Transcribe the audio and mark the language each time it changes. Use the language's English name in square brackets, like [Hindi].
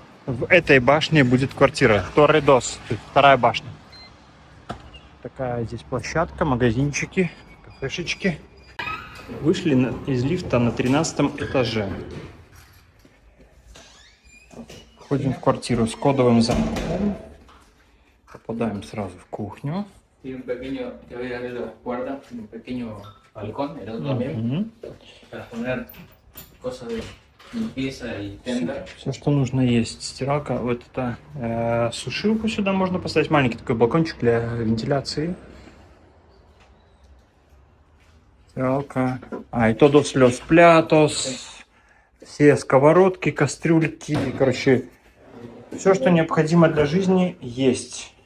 [Russian] В этой башне будет квартира. Торре-Дос. Вторая башня. Такая здесь площадка, магазинчики, кафешечки. Вышли из лифта на 13 этаже. Входим в квартиру с кодовым замком. Попадаем сразу в кухню. [Spanish] Y un pequeño, te voy a abrir la puerta, un pequeño balcón, el otro también, para poner cosas de limpieza y tender. [Russian] Все, что нужно есть. Стиралка, вот это сушилку сюда можно поставить. Маленький такой балкончик для вентиляции. Стиралка. И [Spanish] todos los platos. [Russian] Все сковородки, кастрюльки. Короче, все, что необходимо для жизни, есть.